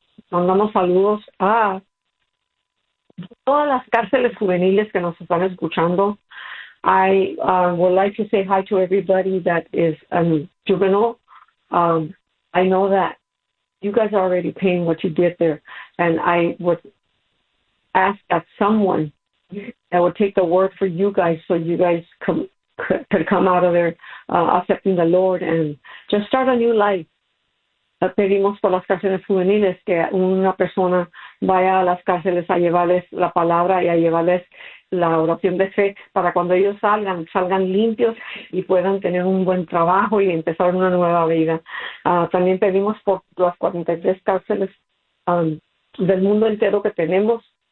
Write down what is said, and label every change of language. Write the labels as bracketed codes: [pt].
[es] Mandamos saludos a todas las cárceles juveniles que nos están escuchando. [en] I would like to say hi to everybody that is juvenile. I know that you guys are already paying what you did there, and I would ask that someone that would take the word for you guys so you guys could come out of there accepting the Lord and just start a new life. [es] Pedimos por las cárceles juveniles que una persona vaya a las cárceles a llevarles la palabra y a llevarles la oración de fe para cuando ellos salgan limpios y puedan tener un buen trabajo y empezar una nueva vida. También pedimos por las 43 cárceles del mundo entero que tenemos.